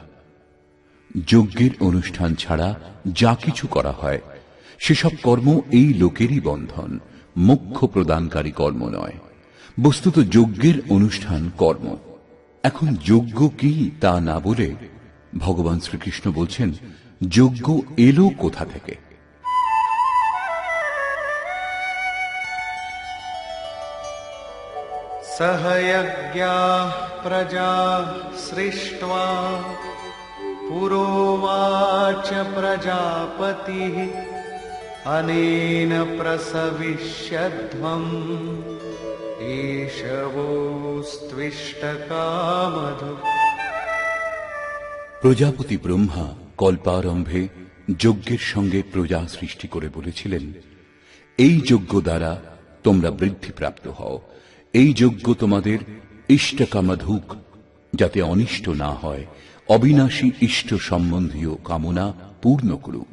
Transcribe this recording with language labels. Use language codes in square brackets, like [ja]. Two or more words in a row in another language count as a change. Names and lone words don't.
[bn] যজ্ঞের অনুষ্ঠান ছাড়া যা কিছু করা হয় সেসব কর্ম এই লোকেরই বন্ধন, মোক্ষ প্রদানকারী কর্ম নয়। বস্তুত যজ্ঞের অনুষ্ঠান কর্ম। এখন যজ্ঞ কি তা না বলে ভগবান শ্রীকৃষ্ণ বলছেন যজ্ঞ এলো কোথা থেকে। [sa] सहयज्ञाः प्रजा सृष्ट्वा पुरोवाच प्रजापतिः अनेन प्रसविष्यध्वम् एष वोस्त्विष्टकामधु। [bn] প্রজাপতি ব্রহ্মা কল্পারম্ভে যজ্ঞের সঙ্গে প্রজা সৃষ্টি করে বলেছিলেন, এই যজ্ঞ দ্বারা তোমরা বৃদ্ধিপ্রাপ্ত হও, এই যজ্ঞ তোমাদের ইষ্টকামধুক, যাতে অনিষ্ট না হয়, অবিনাশী ইষ্ট সম্বন্ধীয় কামনা পূর্ণ করুক।